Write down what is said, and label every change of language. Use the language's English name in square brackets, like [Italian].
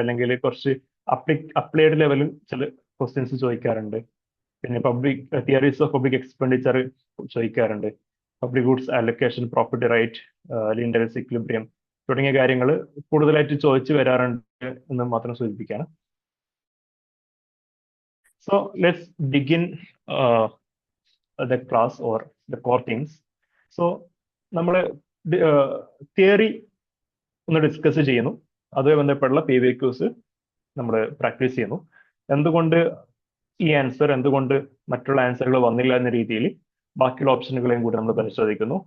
[Malayalam] അല്ലെങ്കിൽ കുറച്ച് അപ്ലൈഡ് ലെവലിൽ ചില ക്വസ്റ്റ്യൻസ് ചോദിക്കാറുണ്ട്. പിന്നെ തിയറീസ് ഓഫ് പബ്ലിക് എക്സ്പെൻഡിച്ചർ ചോദിക്കാറുണ്ട്. Public goods allocation, property right, lintels equilibrium തുടങ്ങിയ കാര്യങ്ങൾ കൂടുതലായിട്ട് ചോദിച്ചു വരാറുണ്ട് എന്ന് മാത്രം സൂചിപ്പിക്കുകയാണ്. [English] So let's begin the class or the core things. [Malayalam] So നമ്മൾ തിയറി ഒന്ന് ഡിസ്കസ് ചെയ്യുന്നു, അതുമായി ബന്ധപ്പെട്ടുള്ള PYQs നമ്മൾ പ്രാക്ടീസ് ചെയ്യുന്നു. എന്തുകൊണ്ട് ഈ ആൻസർ, എന്തുകൊണ്ട് മറ്റുള്ള ആൻസറുകൾ വന്നില്ല എന്ന രീതിയിൽ ബാക്കിയുള്ള ഓപ്ഷനുകളെയും കൂടി നമ്മൾ പരിശോധിക്കുന്നു.